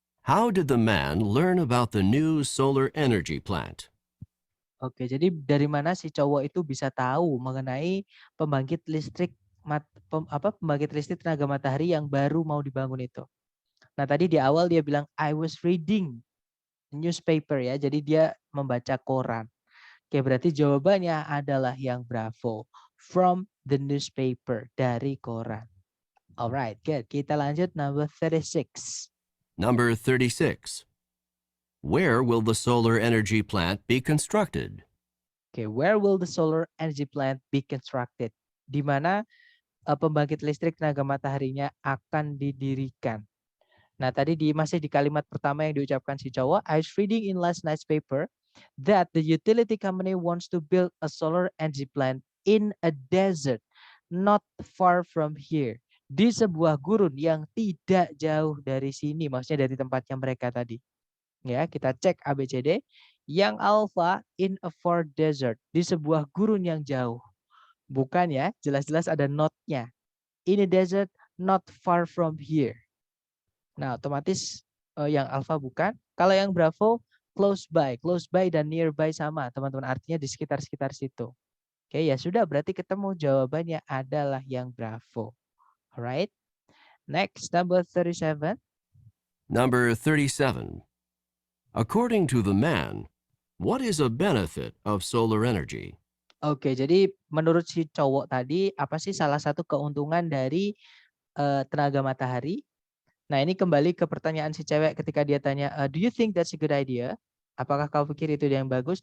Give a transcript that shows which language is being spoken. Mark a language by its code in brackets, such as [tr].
[en] How did the man learn about the new solar energy plant? [id] Oke, jadi dari mana si cowok itu bisa tahu mengenai pembangkit listrik pembangkit listrik tenaga matahari yang baru mau dibangun itu. Nah, tadi di awal dia bilang [en] I was reading newspaper [id] ya. Jadi dia membaca koran. Oke, berarti jawabannya adalah yang bravo. [en] From the newspaper, [id] dari koran. [en] Alright, good. [id] Kita lanjut [en] number 36. Number 36. Where will the solar energy plant be constructed? Oke, where will the solar energy plant be constructed? [id] Di mana pembangkit listrik tenaga mataharinya akan didirikan. Nah, tadi masih di kalimat pertama yang diucapkan si cowok, [en] I was reading in last night's paper that the utility company wants to build a solar energy plant in a desert not far from here. [id] Di sebuah gurun yang tidak jauh dari sini, maksudnya dari tempatnya mereka tadi. Ya, kita cek ABCD. Yang alpha [en] in a far desert, [id] di sebuah gurun yang jauh. Bukan ya, jelas-jelas ada not-nya. [en] In a desert not far from here. [id] Nah, otomatis yang alpha bukan. Kalau yang bravo, close by dan nearby sama, teman-teman. Artinya di sekitar-sekitar situ. Oke, ya sudah, berarti ketemu jawabannya adalah yang bravo. [en] Alright. Next, number 37. Number 37. According to the man, what is a benefit of solar energy? [id] Oke, jadi menurut si cowok tadi, apa sih salah satu keuntungan dari tenaga matahari? Nah, ini kembali ke pertanyaan si cewek ketika dia tanya, [en] do you think that's a good idea? [id] Apakah kau pikir itu yang bagus?